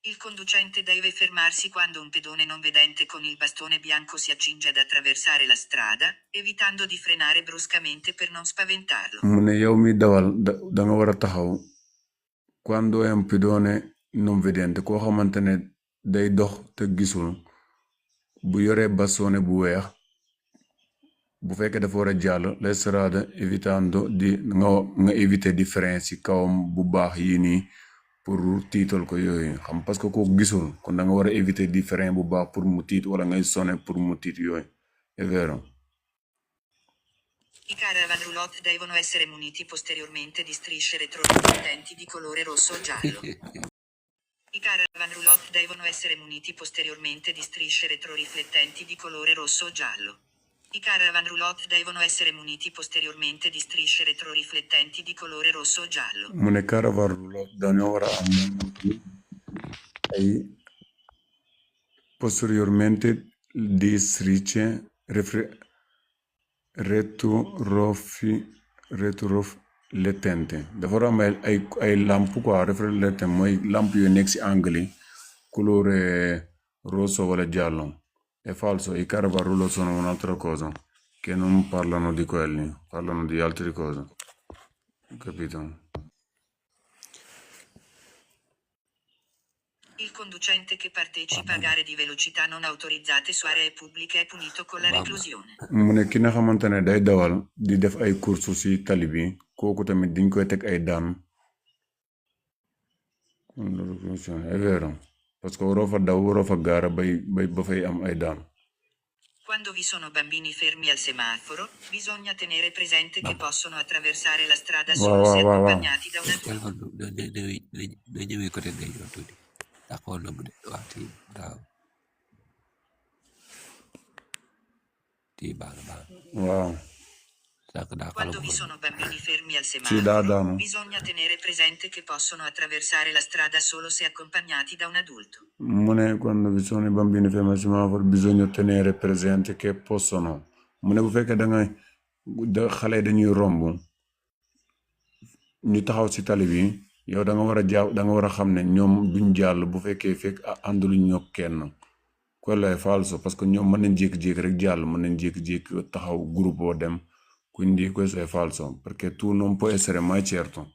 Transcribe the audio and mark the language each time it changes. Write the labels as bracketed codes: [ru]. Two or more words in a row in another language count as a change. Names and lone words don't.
[it] Il conducente deve fermarsi quando un pedone non vedente con il bastone bianco si accinge ad attraversare la strada, evitando di frenare bruscamente per non spaventarlo. [wo] mu ne yow mi dawal da nga war a taxaw [it] quando è un pedone non vedente [wo] koo xamante ne day dox te gisul bu yoree bastone bu weex bu fekkee dafa war a jàll [it] la strada evitando di [wo] nga éviter di frein si kawam bu baax yii nii pour tiital ko yooyu xam [fr] parce que [wo] kooku gisul kon da nga war a éviter di frein bu baax pour mu tiit wala ngay sonné pour mu tiit yooyu [it] è vero. I caravan roulotte devono essere muniti posteriormente di strisce retroriflettenti di colore rosso o giallo. I caravan roulotte devono essere muniti posteriormente di strisce retroriflettenti di colore rosso o giallo. I caravan roulotte devono essere muniti posteriormente di strisce retroriflettenti di colore rosso o giallo. [wo] mu ne caravan roulotte dañoo war a am ay [it] posteriormente di strisce retroriflettenti [wo] dafa war a am ay lamp quoi riflettenti mooy lamp yu nekk si angle yi [it] colore rosso [wo] wala giallo. [it] È falso, i caravan roulotte sono un'altra cosa, che non parlano di quelli, parlano di altre cose. Capito? Il conducente che partecipa a gare di velocità non autorizzate su aree pubbliche è punito con la reclusione. [wo] mu ne ki nga xamante ne day dawal di def ay course si tali bi kooku tamit diñ koy teg ay daan. [it] È vero, [fr] parce que [wo] waroo fa daw waroo fa gaara ba fay am ay daan. [it] Quando vi sono bambini fermi al semaforo, bisogna tenere presente che possono attraversare la strada solo se accompagnati da un adulto. [wo] dañëwee côté day yor tuuti d'accord na bu de waaw tii baax na waaw [it] Quando vi sono bambini fermi al sì semaforo, bisogna tenere presente che possono attraversare la strada solo se accompagnati da un adulto. [wo] mu ne [it] quando vi sono i bambini fermi al semaforo bisogna tenere presente che possono [wo] mu ne bu fekkee xale yi dañuy romb ñu taxaw si tali bi yow da nga war a xam ne ñoom duñ jàll bu fekkee fekk ànduluñ ñoo kenn [it] quello è falso [fr] parce que [wo] ñoom mën nañ jékki-jékki rek jàll mën nañ jékki-jékki taxaw groupe oo dem [it] quindi questo è falso perché tu non puoi essere mai certo.